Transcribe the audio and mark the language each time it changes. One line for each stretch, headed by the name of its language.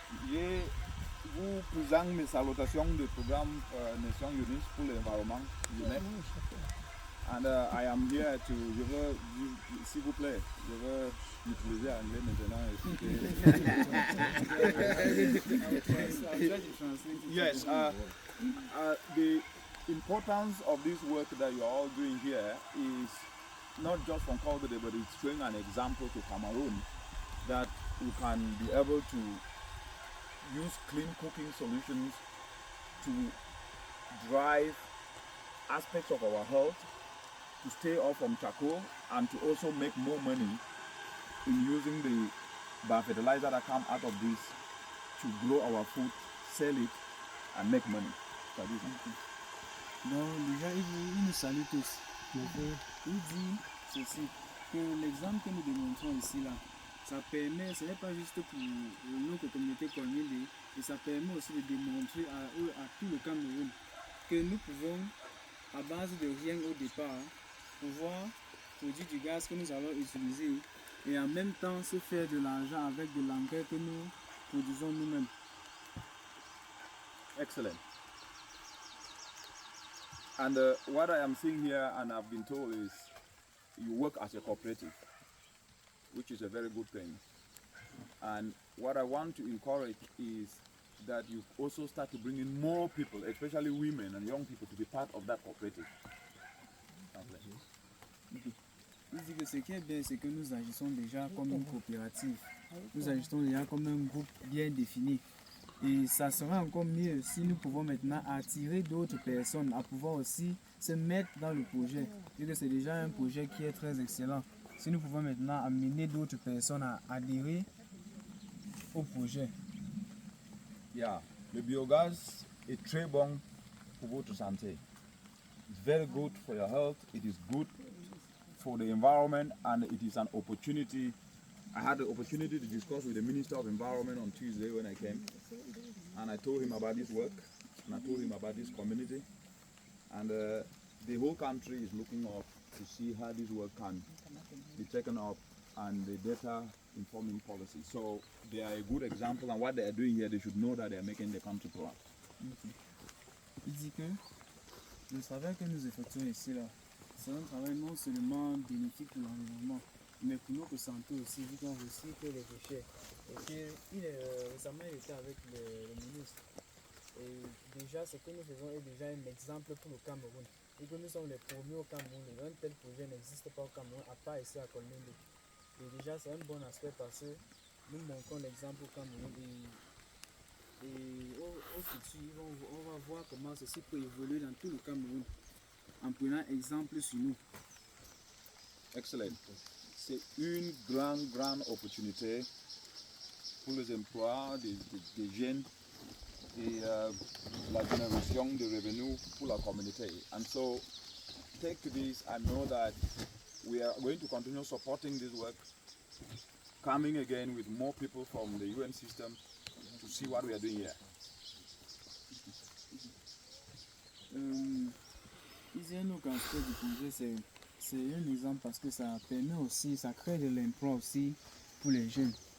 French: Je vous présente mes salutations du programme Nations Unies pour l'environnement, UNEP.
English: And I am here to,
French: s'il vous plaît, je veux utiliser anglais maintenant.
English: Yes, the importance of this work that you are all doing here is not just from Nkolmbende, but it's showing an example to Cameroon that we can be able to use clean cooking solutions to drive aspects of our health, to stay off from charcoal, and to also make more money in using the biofertilizer that come out of this to grow our food, sell it, and make money.
French: Donc déjà, il nous salue tous. Il dit ceci, que l'exemple que nous démontrons ici, là, ça permet, ce n'est pas juste pour notre communauté Nkolmbende, et ça permet aussi de démontrer à tout le Cameroun que nous pouvons, à base de rien au départ, pouvoir produire du gaz que nous allons utiliser et en même temps se faire de l'argent avec de l'engrais que nous produisons nous-mêmes.
English: Excellent. And what I am seeing here, and I've been told, is you work as a cooperative, which is a very good thing. And what I want to encourage is that you also start to bring in more people, especially women and young people, to be part of that cooperative.
French: Il dit que ce qui est bien, c'est que nous agissons déjà comme une coopérative. Nous agissons déjà comme un groupe bien défini. Et ça sera encore mieux si nous pouvons maintenant attirer d'autres personnes à pouvoir aussi se mettre dans le projet. Et que c'est déjà un projet qui est très excellent. Si nous pouvons maintenant amener d'autres personnes à adhérer au projet. Yeah, le biogaz est très bon pour votre santé.
English: It's very good for your health. It is good for the environment, and it is an opportunity. I had the opportunity to discuss with the Minister of Environment on Tuesday when I came, and I told him about this work, and I told him about this community, and the whole country is looking up to see how this work can be taken up and the data informing policy. So they are a good example, and what they are doing here, they should know that they are making the country proud.
French: Il dit que le travail que nous effectuons ici, là, c'est un travail non seulement bénéfique pour l'environnement, mais pour notre santé aussi, vu qu'on recycle les déchets. Et récemment, il était avec le ministre. Et déjà, ce que nous faisons est déjà un exemple pour le Cameroun. Et que nous sommes les premiers au Cameroun. Un tel projet n'existe pas au Cameroun, à part ici à Nkolmbende. Et déjà, c'est un bon aspect parce que nous montrons l'exemple au Cameroun. Et au futur, on va voir comment ceci peut évoluer dans tout le Cameroun en prenant exemple sur nous.
English: Excellent.
French: C'est une grande opportunité pour les emplois des jeunes et la génération de revenus pour la communauté.
English: And so take this and know that we are going to continue supporting this work, coming again with more people from the UN system to see what we are doing here.
French: Ici, un autre aspect du projet, c'est un exemple parce que ça permet aussi, ça crée de l'emploi aussi pour les jeunes.